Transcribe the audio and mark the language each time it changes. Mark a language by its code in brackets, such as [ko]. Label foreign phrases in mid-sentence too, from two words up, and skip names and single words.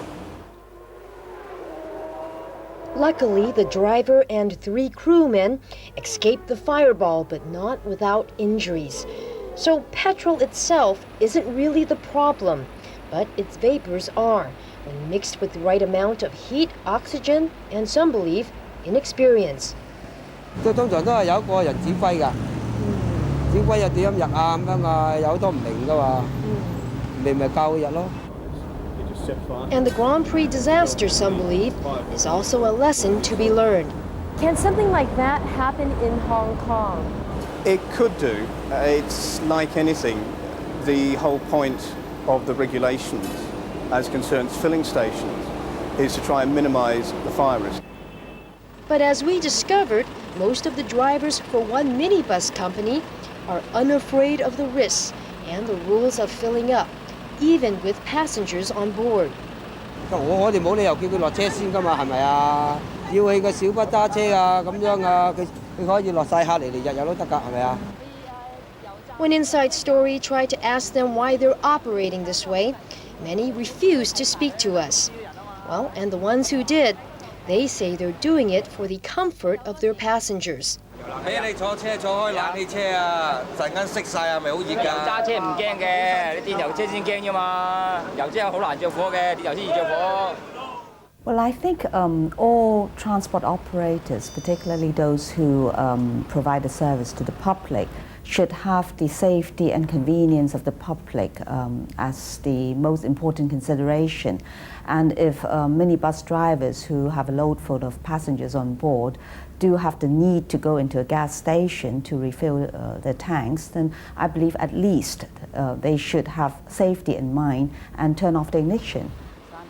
[en] Luckily, the driver and 3 crewmen escaped the fireball, but not without injuries. So petrol itself isn't really the problem, but its vapors are, when mixed with the right amount of heat, oxygen, and some believe inexperience. [yue] 通常都係有一個人指揮㗎，指揮又點入啊咁樣啊，有好多唔明㗎嘛，咪教佢入咯。 [en] And the Grand Prix disaster, some believe, is also a lesson to be learned. Can something like that happen in Hong Kong? It could do. It's like anything. The whole point of the regulations as concerns filling stations is to try and minimize the fire risk. But as we discovered, most of the drivers for one minibus company are unafraid of the risks and the rules of filling up, even with passengers on board. [yue] 我哋冇理由叫佢落車先㗎嘛，係咪啊？要佢個小巴揸車啊，咁樣啊，佢可以落晒客嚟日日都得㗎，係咪啊？ [en] When Inside Story tried to ask them why they're operating this way, many refused to speak to us. Well, and the ones who did, they say they're doing it for the comfort of their passengers. [yue] 俾你坐車坐開冷氣車啊，陣間熄晒啊，咪好熱㗎。揸車唔驚嘅，你電油車先驚啫嘛。油車好難着火嘅，電油先易着火。 [en] Well, I think all transport operators, particularly those who provide a service to the public, should have the safety and convenience of the public as the most important consideration. And if minibus drivers who have a load full of passengers on board do have the need to go into a gas station to refill their tanks, then I believe at least they should have safety in mind and turn off the ignition.